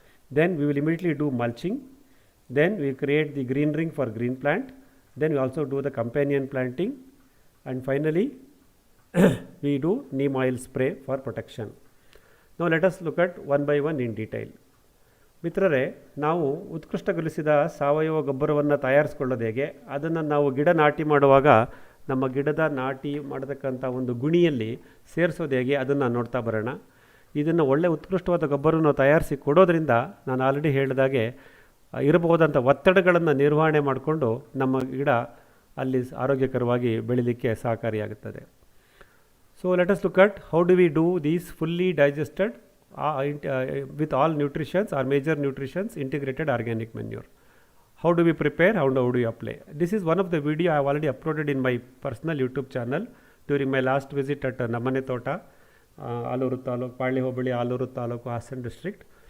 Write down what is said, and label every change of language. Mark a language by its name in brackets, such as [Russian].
[English] Then we will immediately do mulching. Then we create the green ring for green plant. Then we also do the companion planting, and finally we do neem oil spray for protection. Now let us look at one by one in detail. [Kannada] ಮಿತ್ರರೇ, ನಾವು ಉತ್ಕೃಷ್ಟಗೊಳಿಸಿದ ಸಾವಯವ ಗೊಬ್ಬರವನ್ನು ತಯಾರಿಸ್ಕೊಳ್ಳೋದು ಹೇಗೆ, ಅದನ್ನು ನಾವು ಗಿಡ ನಾಟಿ ಮಾಡುವಾಗ ನಮ್ಮ ಗಿಡದ ನಾಟಿ ಮಾಡತಕ್ಕಂಥ ಒಂದು ಗುಣಿಯಲ್ಲಿ ಸೇರಿಸೋದು ಹೇಗೆ, ಅದನ್ನು ನೋಡ್ತಾ ಬರೋಣ. ಇದನ್ನು ಒಳ್ಳೆ ಉತ್ಕೃಷ್ಟವಾದ ಗೊಬ್ಬರವನ್ನು ತಯಾರಿಸಿ ಕೊಡೋದ್ರಿಂದ ನಾನು ಆಲ್ರೆಡಿ ಹೇಳಿದಾಗೆ ಇರಬಹುದಂಥ ಒತ್ತಡಗಳನ್ನು ನಿರ್ವಹಣೆ ಮಾಡಿಕೊಂಡು ನಮ್ಮ ಗಿಡ ಅಲ್ಲಿ ಆರೋಗ್ಯಕರವಾಗಿ ಬೆಳೀಲಿಕ್ಕೆ ಸಹಕಾರಿಯಾಗುತ್ತದೆ. [English] So let us look at how do we do these fully digested with all nutrients or major nutrients integrated organic manure. How do we prepare, how do we apply? This is one of the video I have already uploaded in my personal YouTube channel during my last visit at Namane Tota, Aluru Taluk, Parli Hobali, Aluru Taluk, Hassan district.